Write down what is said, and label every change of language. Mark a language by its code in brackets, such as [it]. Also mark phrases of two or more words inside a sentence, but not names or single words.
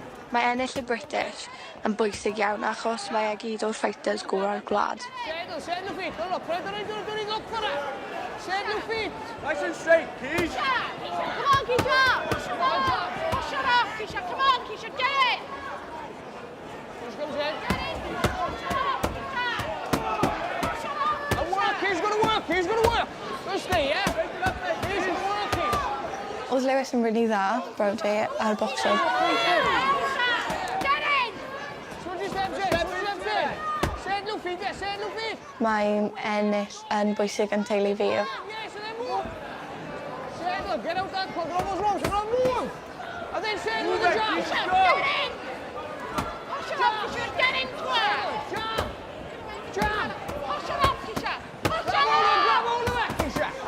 [cy] Mae ennill y British yn bwysig iawn achos mae e gyd o'r fighters gorau'r gwlad. [en] Set your feet. Look, don't look for it. Set your feet. Nice and straight, Keisha. Come on, Keisha. Come on. Push her up, Keisha. Come on, Keisha. Get it. Push comes in. Get it. Push her up, Keisha. Push her up. And work. He's going to work. He's going to work. Just stay, yeah? He's going to work, Keisha. [cy] Oedd Lewis yn rili dda, brawd fi, ar bocsio. [en] Get in. Switch your steps in. Set your feet, yeah. Set your feet. [cy] Mae ennill yn bwysig yn teulu fi. [en] Yes, and then move. Settle, get out that quick. Almost wrong, so don't move. And then settle with the jump. Get in. Push her up, Keisha. Get into her. Jump. Jump. Push her up, Keisha. Push her up. Grab hold of that, Keisha.